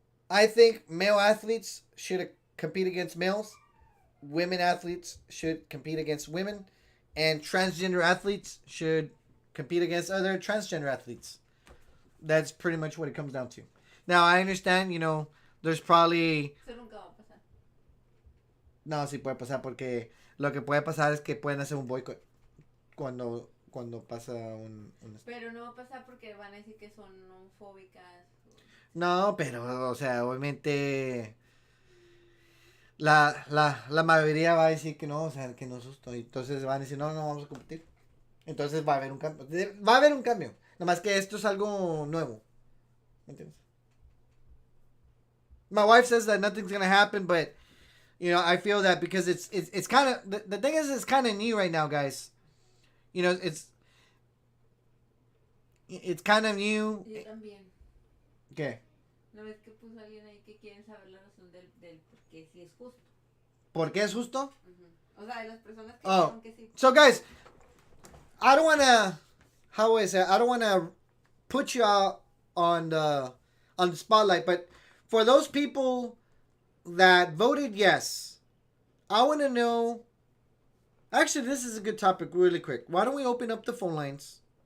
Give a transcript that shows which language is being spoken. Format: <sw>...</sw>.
<en>I think male athletes should compete against males. Women athletes should compete against women. And transgender athletes should compete against other transgender athletes. That's pretty much what it comes down to. Now, I understand, there's probably...</en> <es>Eso nunca va a pasar. No, sí puede pasar porque lo que puede pasar es que pueden hacer un boicot cuando pasa un... Pero no va a pasar porque van a decir que son homofóbicas. No, pero, o sea, obviamente la mayoría va a decir que no, o sea, que no susto. Entonces van a decir, no, vamos a competir. Entonces va a haber un cambio. Va a haber un cambio. Nomás que esto es algo nuevo. ¿Me entiendes?</es> <en>My wife says that nothing's going to happen, but, I feel that because it's kind of, the thing is, it's kind of new right now, guys. It's kind of new.</en> <es>Yo también. ¿Qué? ¿No ves que puso alguien ahí que quieren saber la razón del por qué sí es justo? ¿Por qué es justo? O sea, de las personas que dijeron que sí.</es> <en>So, guys, I don't want to, how is it? I don't want to put you out on the spotlight, but for those people that voted yes, I want to know. Actually, this is a good topic, really quick. Why don't we open up the phone lines?</en>